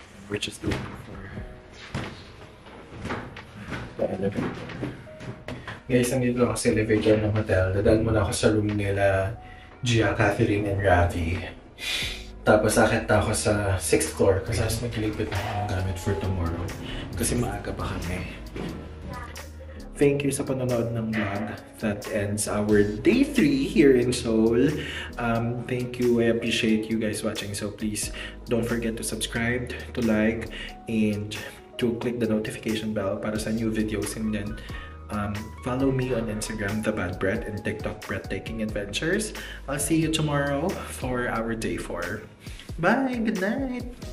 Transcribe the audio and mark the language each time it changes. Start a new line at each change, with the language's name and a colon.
English: We're just waiting for the elevator.
Filipino: Guys, nandito ako sa elevator ng hotel. Dadaan muna ako sa room nila Gia, Catherine, and Ravi. Tapos akit na ako sa 6th floor kasi nagliligpit na ako ng gamit
English: for tomorrow.
Filipino: Kasi maaga pa kami. Thank you sa panonood ng vlog.
English: That ends our day 3 here in Seoul. Thank you. I appreciate you guys watching. So please don't forget to subscribe, to like, and to click the notification bell
Filipino: para sa
English: new videos. And then follow me on Instagram, The Bad Bread, and TikTok, Breathtaking Adventures. I'll see you tomorrow for our day 4. Bye! Good night!